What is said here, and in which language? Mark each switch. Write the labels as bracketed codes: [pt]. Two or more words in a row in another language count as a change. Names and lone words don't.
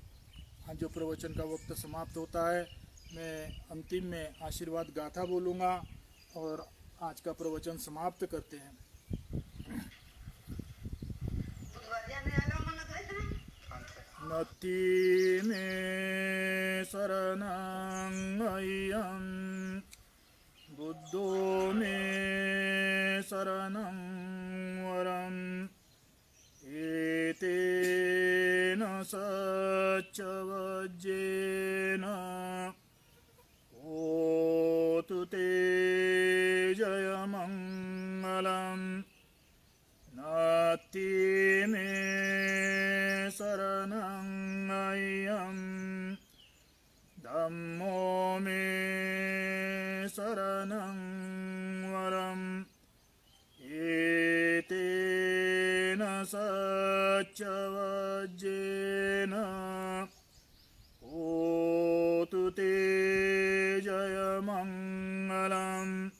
[hi] आज जो प्रवचन का वक्त समाप्त होता है, मैं अंतिम में आशीर्वाद गाथा बोलूँगा और आज का प्रवचन समाप्त करते हैं। [pi] नति में शरणं अय्यं, बुद्धो में शरणं वरम्, एतेन सच्च वज्रेण होतु ते जयमङ्गलम्। नति में शरणं अय्यं, धम्मो में शरणं वरम्, एतेन सच्च वज्रेण होतु ते जयमङ्गलम्।